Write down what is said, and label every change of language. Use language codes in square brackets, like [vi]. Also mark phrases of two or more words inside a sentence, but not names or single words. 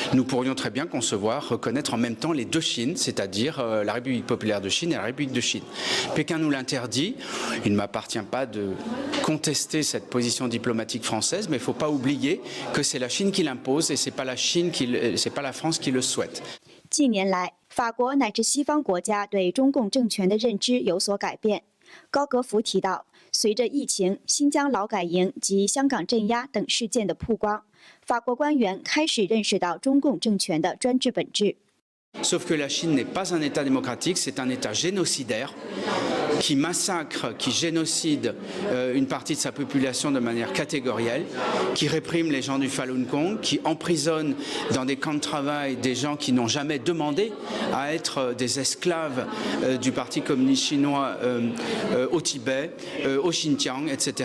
[fr] nous pourrions très bien concevoir, reconnaître en même temps les deux Chines, c'est-à-dire la République populaire de Chine et la République de Chine. Pékin nous l'interdit. Il ne m'appartient pas de contester cette position diplomatique française, mais il ne faut pas oublier que c'est la Chine qui l'impose et c'est pas la France qui le souhaite. [zh] 近年来，法国乃至西方国家对中共政权的认知有所改变。高格福提到，随着疫情、新疆劳改营及香港镇压等事件的曝光，法国官员开始认识到中共政权的专制本质。 [fr] Sauf que la Chine n'est pas un État démocratique, c'est un État génocidaire qui massacre, qui génocide une partie de sa population de manière catégorielle, qui réprime les gens du Falun Gong, qui emprisonne dans des camps de travail des gens qui n'ont jamais demandé à être des esclaves du Parti communiste chinois au Tibet, au Xinjiang, etc.